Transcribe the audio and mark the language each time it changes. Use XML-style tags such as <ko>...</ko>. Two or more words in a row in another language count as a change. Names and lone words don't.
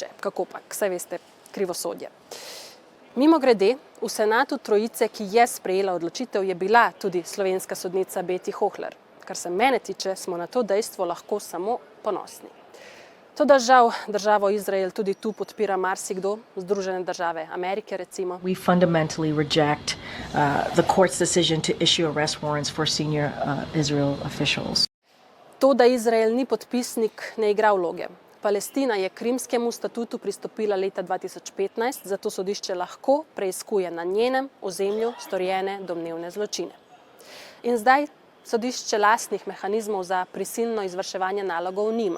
<sl>Kakopak, saj veste, krivosodje. Mimogrede, v senatu trojice, ki je sprejela odločitev, je bila tudi slovenska sodnica Beti Hohler. Kar se mene tiče, smo na to dejstvo lahko samo ponosni. Toda žal državo Izrael tudi tu podpira marsikdo, Združene države Amerike recimo.</sl> <en>We fundamentally reject the court's decision to issue arrest warrants for senior Israel officials.</en> <sl>To, da Izrael ni podpisnik, ne igra vloge. Palestina je k Rimskemu statutu pristopila leta 2015, zato sodišče lahko preiskuje na njenem ozemlju storjene domnevne zločine. In zdaj sodišče lastnih mehanizmov za prisilno izvrševanje nalogov nima.</sl>